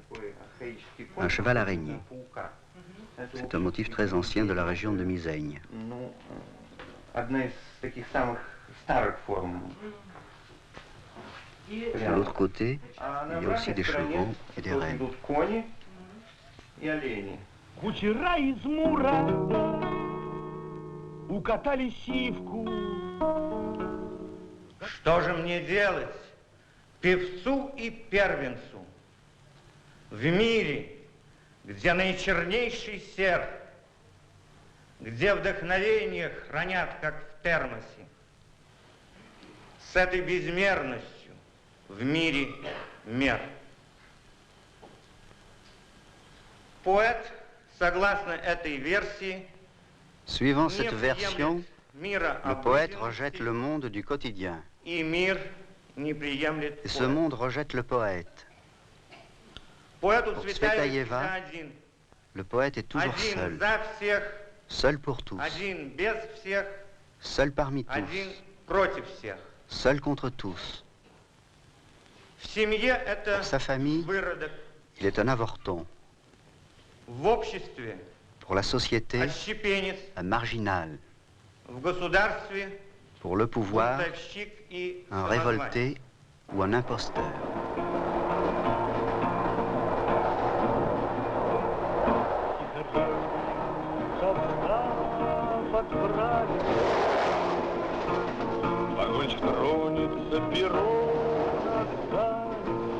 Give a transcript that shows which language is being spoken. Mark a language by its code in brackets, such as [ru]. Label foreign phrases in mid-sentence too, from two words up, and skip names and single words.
[fr] Un cheval araignée. C'est un motif très ancien de la région de Miseigne. De l'autre côté, il y a aussi des chevaux et des rennes. [ru] Кучера из Мура укатали сивку. Что же мне делать, певцу и первенцу, в мире, где наичернейший серп, где вдохновение хранят, как в термосе, с этой безмерностью в мире мер? Поэт, согласно этой версии, [fr] Suivant cette version, le poète rejette le monde du quotidien. [ru] и mир не приемлет [fr] Et ce [ru] поэт. [fr] monde rejette le poète. [ru] Поэт у [fr] Pour [ru] Цветаева Цветаева, один. [fr] Le poète est toujours [ru] Один [fr] seul. [ru] за всех, [fr] Seul pour tous. [ru] один без всех, [fr] Seul parmi [ru] один [fr] tous. [ru] против всех. [fr] Seul contre tous. [ru] В семье это [fr] Pour sa famille, [ru] выродок. [fr] il est un avorton. [ru] В обществе [fr] Pour la société, [ru] отщепенец. [fr] un marginal. [ru] В государстве [fr] Pour le pouvoir, [ru] бунтовщик и [fr] un [ru] самозванец. [fr] révolté ou un imposteur. [ru] Вагончик тронется, перо раздастся,